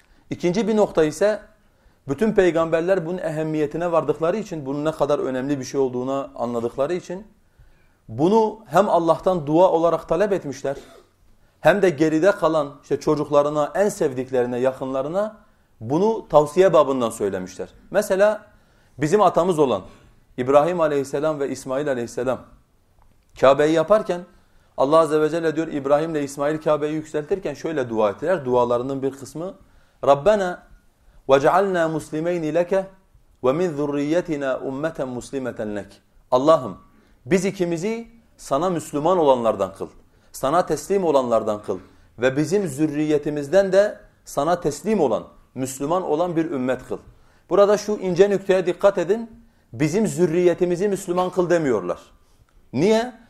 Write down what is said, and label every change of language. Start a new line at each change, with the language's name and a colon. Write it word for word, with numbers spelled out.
Turkish: İkinci bir nokta ise bütün peygamberler bunun ehemmiyetine vardıkları için, bunun ne kadar önemli bir şey olduğunu anladıkları için bunu hem Allah'tan dua olarak talep etmişler hem de geride kalan işte çocuklarına, en sevdiklerine, yakınlarına bunu tavsiye babından söylemişler. Mesela bizim atamız olan İbrahim aleyhisselam ve İsmail aleyhisselam Kabe'yi yaparken Allah azze ve celle diyor İbrahim ile İsmail Kabe'yi yükseltirken şöyle dua ettiler. Dualarının bir kısmı
Arabic: Rabbena وَجَعَلْنَا مُسْلِمَيْنِ لَكَ وَمِنْ ذُرِّيَّتِنَا اُمَّةً مُسْلِمَةً لَكَ.
Turkish: Allah'ım biz ikimizi sana Müslüman olanlardan kıl, sana teslim olanlardan kıl ve bizim zürriyetimizden de sana teslim olan, Müslüman olan bir ümmet kıl. Burada şu ince nükteye dikkat edin, bizim zürriyetimizi Müslüman kıl demiyorlar. Niye?